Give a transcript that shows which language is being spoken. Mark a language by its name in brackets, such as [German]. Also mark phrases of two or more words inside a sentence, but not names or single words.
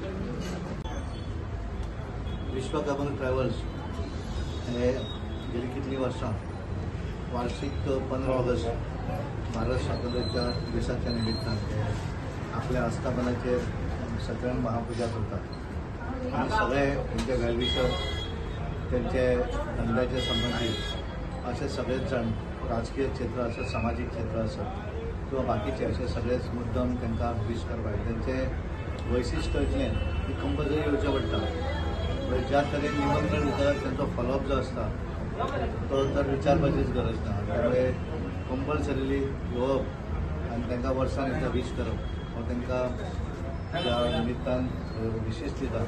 [Konkani] विश्वकर्मा ट्रॅव्हल्स हे गेली कितलीं वर्सां वार्षिक 15 ऑगस्ट भारत स्वातंत्र्याच्या दिसाच्या निमित्तान ते आपल्या आस्थापनाचेर सत्यनारायण महापुजा करतात. [Marathi] आणि सगळे त्यांचे वेलविशर, त्यांचे धंद्याचे संबंधित असे सगळेच जण राजकीय क्षेत्र असं, सामाजिक क्षेत्र असं किंवा बाकीचे असे सगळेच [Konkani] मुद्दम तांकां विश करपाक. त्यांचे वैशिश्ट अशें की कंपल्सरी येवचें पडटा. ज्या तरेन निमंत्रण दिता त्यांचो फॉलोअप जो असता तो तर विचारपाचीच गरज ना. त्यामुळे कंपल्सरिली येवप आनी तांकां वर्सान एकदां विश करप हो तांकां त्या निमित्तान विशेश दिता.